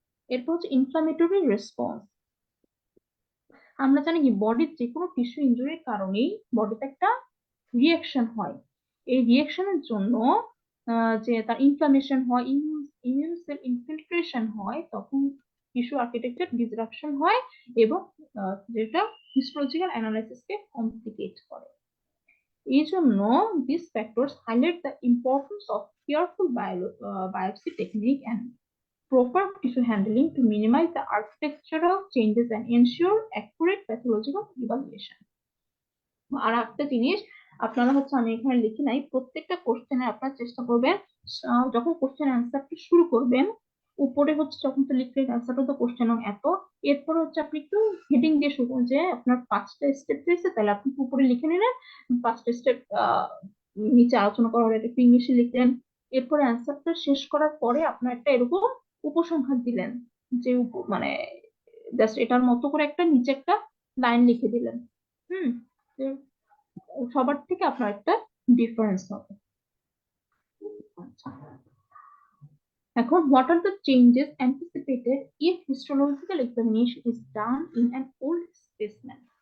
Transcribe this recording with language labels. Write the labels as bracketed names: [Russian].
[Bangla] এরপর হচ্ছে inflammatory response, আমরা জানি কি বডির যে কোনো টিস্যু ইনজুরির কারণেই বডিতে একটা রিয়াকশন হয়, এই রিয়াকশনের জন্য যে তার ইনফ্লামেশন হয়, ইমিউন সেল ইনফিল্ট্রেশন হয়, তখন টিস্যু আর্কিটেকচার ডিসরাপশন হয় এবং যেটা হিস্টোলজিক্যাল অ্যানালাইসিসকে কমপ্লিকেট করে। [English] এই জন্য this factors highlight the importance of careful biopsy technique and proper tissue handling to minimize the architectural changes and ensure accurate pathological evaluation. [Bangla] আর একটা জিনিস আপনারা হচ্ছে আমি এখানে লিখি নাই, প্রত্যেকটা কোশ্চেনে আপনারা চেষ্টা করবেন যখন কোশ্চেন অ্যান্সারটা শুরু করবেন উপরে হচ্ছে যখন তো লিখলেন অ্যান্সারটা তো কোশ্চেন এত, এরপর হচ্ছে আপনি একটু হেডিং দিয়ে শুরু করুন যে আপনার 5টা স্টেপ দিয়েছে, তাহলে আপনি উপরে লিখে নিলেন 5টা স্টেপ, নিচে আলোচনা করা হলে একটু ইংলিশে লিখলেন, এরপরে অ্যান্সারটা শেষ করার পরে আপনার একটা এরকম উপসংহার দিলেন যে মানে জাস্ট এটার মতো করে একটা নিচে একটা লাইন লিখে দিলেন। হুম, সবার থেকে আপনার একটা ডিফারেন্স হবে। [English] আচ্ছা, এখন what are the changes anticipated if histological examination is done in an old specimen?